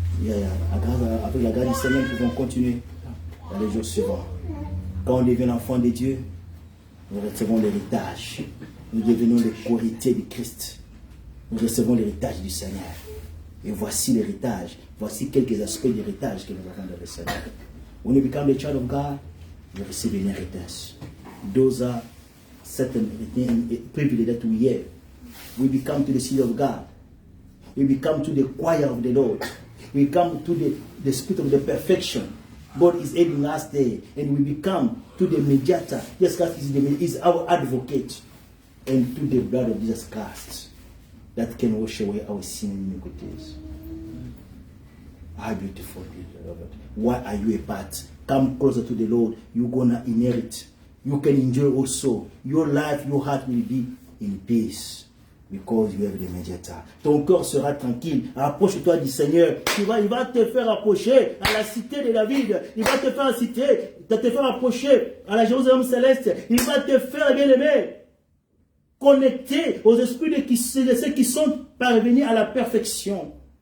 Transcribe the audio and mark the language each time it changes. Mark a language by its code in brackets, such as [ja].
[fr] Avec la grâce du Seigneur, nous pouvons continuer dans les jours suivants. Quand on devient enfant de Dieu, nous recevons l'héritage. Nous devenons les co-héritiers de Christ. Nous recevons l'héritage du Seigneur. Et voici l'héritage. Voici quelques aspects d'héritage que nous avons dans le Seigneur. [en] When you become the child of God, you receive an inheritance. Those are certain privileges that we have. We become to the seed of God. We become to the choir of the Lord. We come to the spirit of the perfection. God is aiding us there. And we become to the mediator. Jesus Christ is our advocate. And to the blood of Jesus Christ that can wash away our sin and iniquities. How beautiful is the Lord. Why are you a part? Come closer to the Lord. You're going to inherit. You can enjoy also. Your life, your heart will be in peace. Because you have the mediator. [fr] Ton corps sera tranquille. Approche-toi du Seigneur. Il va te faire approcher à la cité de David. Il va te faire approcher à la Jérusalem céleste. Il va te faire, bien aimé, connecter aux esprits de ceux qui sont parvenus à la perfection.